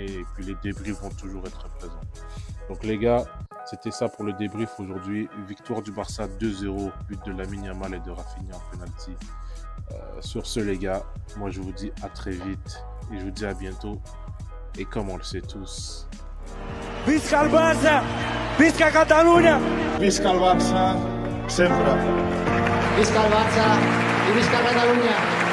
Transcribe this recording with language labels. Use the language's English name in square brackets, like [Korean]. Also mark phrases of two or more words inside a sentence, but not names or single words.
[French] Et puis les débriefs vont toujours être présents. Donc les gars, c'était ça pour le débrief aujourd'hui. Victoire du Barça 2-0, but de Lamine Yamal et de Rafinha en penalty. Sur ce les gars, moi je vous dis à très vite. Et je vous dis à bientôt. Et comme on le sait tous... [Catalan] Visca el Barça! Visca Catalunya! Visca el Barça, sempre! Visca el Barça i visca Catalunya!